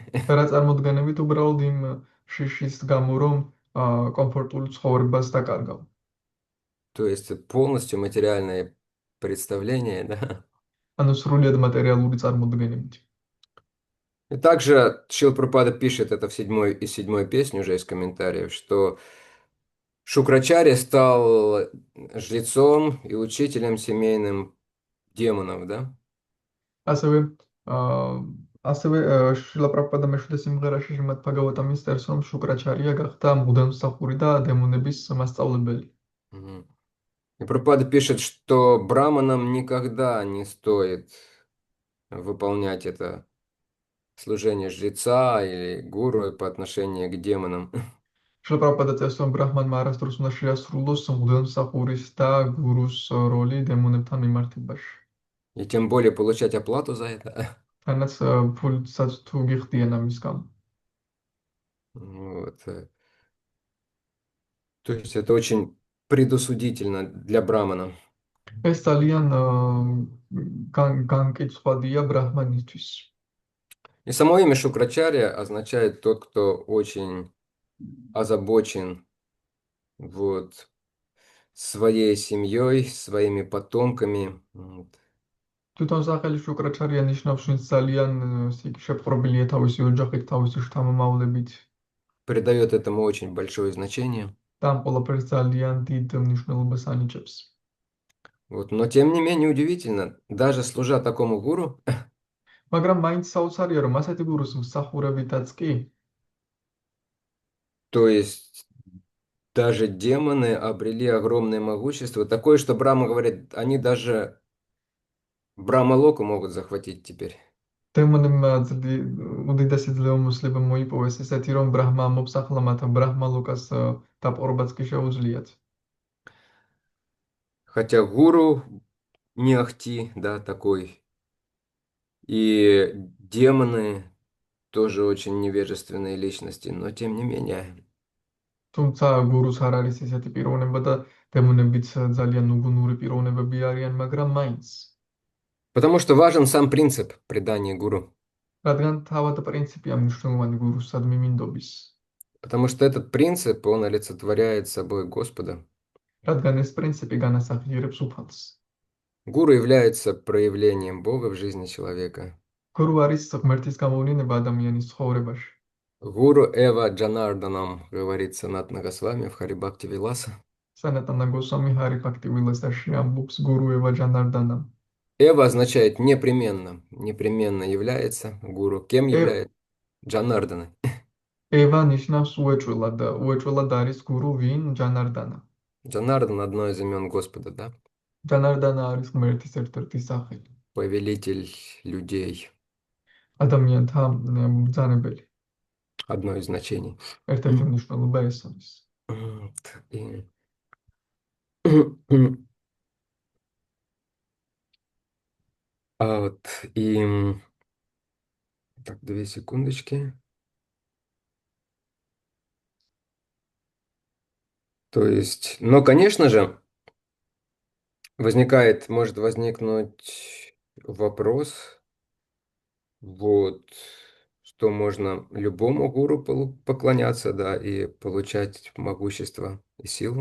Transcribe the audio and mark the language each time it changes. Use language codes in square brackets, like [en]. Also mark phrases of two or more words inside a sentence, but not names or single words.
[ka] და რა წარმოდგენებით უბრალოდ იმ შიშის გამო რომ კომფორტულ ცხოვრებას დაკარგავ. [ru] То есть полностью материальное представление, да. [ka] ანუ სრულიად მატერიალური წარმოდგენებით. [ru] И также Шрила Прабхупада пишет это в седьмой песне уже из комментариев, что Шукрачарья стал жрецом и учителем семейным демонов, да? [ka] ასევე ასევე შრილა პრაბჰუპადა მეშვიდე სიმღერაში შემად ბჰაგავატამი წერს რომ შუკრაჩარია გახდა მუდამსახური და დემონების მასწავლებელი. Мгм. [ru] И Прабхупада пишет, что браманам никогда не стоит выполнять это служение жреца или гуру по отношению к демонам. [ka] შრილა პრაბჰუპადა წერს რომ ბრაჰმანმა არასდროს უნდა შეასრულოს მუდამსახურის და გურუს როლი დემონებთან მიმართებაში. [ru] И тем более получать оплату за это. [ka] თანაც ფულსაც თუ გიხდიან ამის გამო. [ru] Вот. То есть это очень предосудительно для брамана. [ka] ეს ძალიან განკიცხვადია ბრაჰმანისთვის. [ru] И само имя Шукрачарья означает тот, кто очень озабочен вот, своей семьей, своими потомками. Вот. [ka] თვითონ სახელი შუკრაჩარია ნიშნავს, ვინც ძალიან შეპყრობილია თავისი ოჯახით, თავისი შთამომავლებით [ru] Придает этому очень большое значение. [ka] და ამ ყველაფერს ძალიან დიდ მნიშვნელობას ანიჭებს. [ru] Вот. Но тем не менее удивительно, даже служа такому гуру, [ka] მაგრამ მაინც საოცარია, რომ ასეთი გურუს მსახურებითაც კი [ru] то есть даже демоны обрели огромное могущество, такое, что Брахма говорит, они даже Брахма-локу могут захватить теперь. [ka] დემონებმა უდიდესი ძლევამოსილება მოიპოვეს, ესეთი რომ ბრაჰმა მოფსახლა მათ ბრაჰმა ლოკას დაპყრობაც კი შეუძლიათ. [ru] Хотя гуру не ахти, да, такой. И демоны тоже очень невежественные личности, но тем не менее. [ka] თუმცა გურუს არ არის ესეთი პიროვნება და დემონებიც ძალიან უგუნური პიროვნებები არიან, მაგრამ მაინც [ru] Потому что важен сам принцип предания гуру. [ka] რადგან თავად პრინციპია მნიშვნელოვანი გურუსადმი მინდობის. [ru] Потому что этот принцип, он олицетворяет собой Господа. [ka] რადგან ეს პრინციპი განასახიერებს უფალს. [ru] Гуру является проявлением Бога в жизни человека. [ka] გურუ არის ღმერთის გამოვლენა ადამიანის ცხოვრებაში. [sa] गुरु एव जनार्दनम्, [ru] говорит Санатана Госвами в Харибхакти Виласа. [ka] სანატანა გოსვამი ჰარი ფაქტი ვილასაში ამბობს [sa] गुरु एव जनार्दनम्. [ru] Эва означает непременно, непременно является гуру. Кем является? Джанардана. [ka] ევა ნიშნავს უეჭველად და უეჭველად არის გურუ ვინ ჯანარდანა. [ru] Джанардан одно из имен Господа, да? [ka] ჯანარდანა არის ღმერთის ერთ-ერთი სახელი. [ru] Повелитель людей. [ka] ადამიანთა ბრძანებელი. [ru] Одно из значений. [ka] ერთ-ერთი მნიშვნელობა ეს არის. [ru] Так, 2 секундочки. То есть, но, конечно же, может возникнуть вопрос, вот, что можно любому гуру поклоняться, да, и получать могущество и силу.